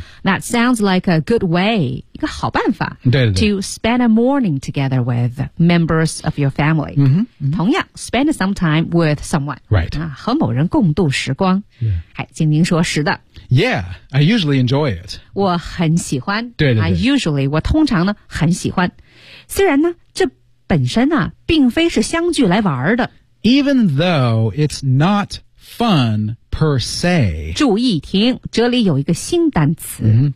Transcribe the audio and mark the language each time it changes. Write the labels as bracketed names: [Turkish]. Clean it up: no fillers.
[English] That sounds like a good way, [Chinese] 一个好办法。对对对。 [English] To spend a morning together with members of your family. [Chinese] 同样 [English] ,spend some time with someone. Right.、 [Chinese] 和某人共度时光。 [English] Yeah. [Chinese] 哎请您说是的。 [English] Yeah, I usually enjoy it. [Chinese] 我很喜欢。对对对。我通常呢很喜欢。虽然呢这本身啊并非是相聚来玩的。 [English] Even though it's not fun per se. [Chinese] 注意听，这里有一个新单词。